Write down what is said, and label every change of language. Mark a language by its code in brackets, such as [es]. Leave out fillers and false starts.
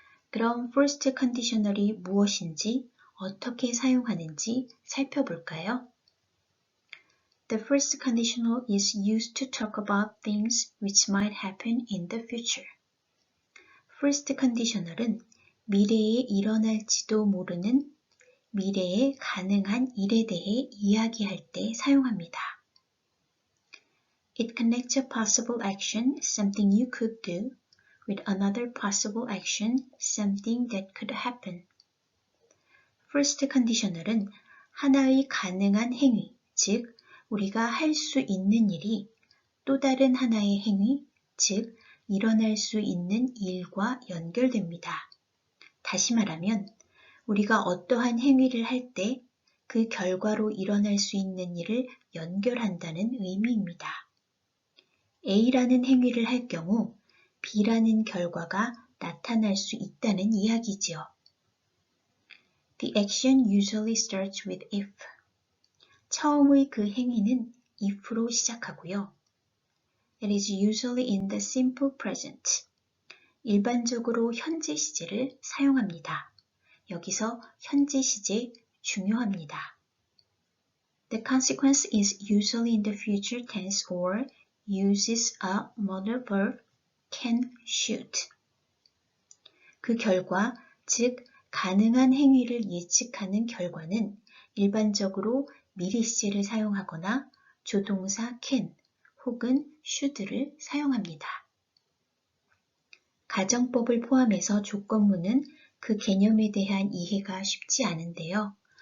[ko] 그럼 first conditional이 무엇인지 어떻게 사용하는지 살펴볼까요? [en] The first conditional is used to talk about things which might happen in the future. [ko] first conditional은 미래에 일어날지도 모르는 미래에 가능한 일에 대해 이야기할 때 사용합니다. [en] It connects a possible action, something you could do, with another possible action, something that could happen. [ko] first conditional은 하나의 가능한 행위, 즉 우리가 할 수 있는 일이 또 다른 하나의 행위, 즉 일어날 수 있는 일과 연결됩니다. 다시 말하면 우리가 어떠한 행위를 할 때 그 결과로 일어날 수 있는 일을 연결한다는 의미입니다. A라는 행위를 할 경우 B라는 결과가 나타날 수 있다는 이야기지요. [en] The action usually starts with if. [ko] 처음의 그 행위는 if로 시작하고요. [en] It is usually in the simple present. [ko] 일반적으로 현재 시제를 사용합니다. 여기서 현재 시제 중요합니다. [en] The consequence is usually in the future tense or uses a modal verb can, should. [ko] 그 결과, 즉 가능한 행위를 예측하는 결과는 일반적으로 미리 시제를 사용하거나 조동사 can 혹은 should를 사용합니다. 가정법을 포함해서 조건문은 그 개념에 대한 이해가 쉽지 않은데요.